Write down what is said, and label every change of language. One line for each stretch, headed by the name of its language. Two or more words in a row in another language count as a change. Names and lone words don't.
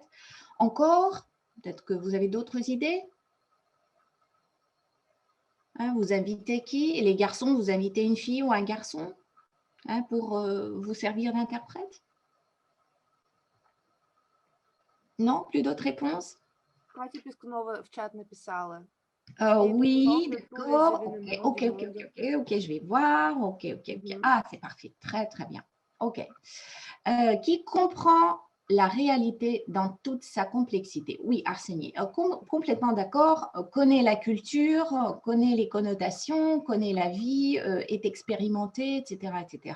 French: Encore, peut-être que vous avez d'autres idées? Hein, vous invitez qui? Les garçons, vous invitez une fille ou un garçon, hein, pour vous servir d'interprète? Non, plus d'autres réponses?
Russian: Катя Пискунова в чат написала.
French: Oui, de tous les d'accord. événements Ok, du ok, ok, monde. ok, ok, je vais voir. Ok, ok, ok. Mhm. Ah, c'est parfait. Très, très bien. Ok. Qui comprend la réalité dans toute sa complexité. Oui, Arsenie, complètement d'accord, connaît la culture, connaît les connotations, connaît la vie, est expérimenté, etc., etc.